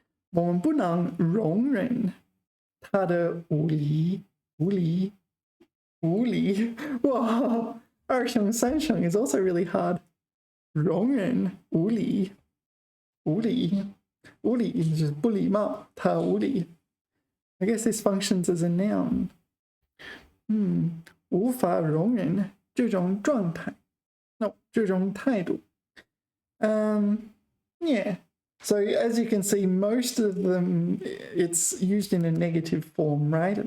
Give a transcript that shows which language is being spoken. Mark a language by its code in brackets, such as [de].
[zh] 我们不能容忍他的无理. [en] Wow, [zh] 二声三声 [en] is also really hard. [zh] 容忍无理 [en] is just [zh] 不礼貌, 他无理. [en] I guess this functions as a noun. [zh] 无法容忍这种状态. [en] No, [zh] 这种态度. [en] Yeah. So as you can see, most of them, it's used in a negative form, right?